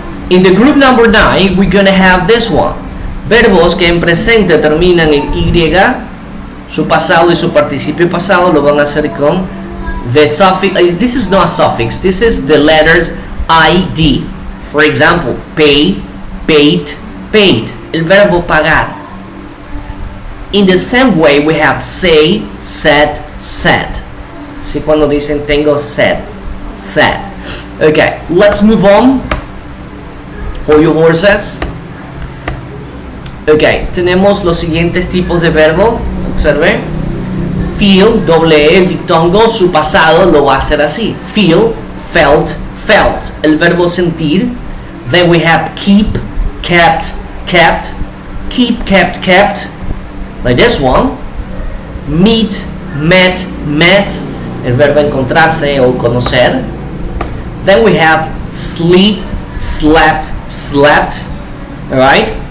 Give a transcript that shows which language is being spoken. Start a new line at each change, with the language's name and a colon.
English: In the group number 9, we're gonna have this one.
Spanish: Verbos que en presente terminan en y, su pasado y su participio pasado lo van a hacer con
English: the suffix. This is not a suffix, this is the letters id. For example, pay, paid, paid.
Spanish: El verbo pagar.
English: In the same way we have say, said, said.
Spanish: Así cuando dicen tengo sed, said.
English: Okay, let's move on. Hold your horses.
Spanish: Ok, tenemos los siguientes tipos de verbo. Observe. Feel, doble E, el diptongo, su pasado lo va a hacer así.
English: Feel, felt, felt.
Spanish: El verbo sentir.
English: Then we have keep, kept, kept. Keep, kept, kept. Like this one. Meet, met, met.
Spanish: El verbo encontrarse o conocer.
English: Then we have sleep, slept, slept. Alright?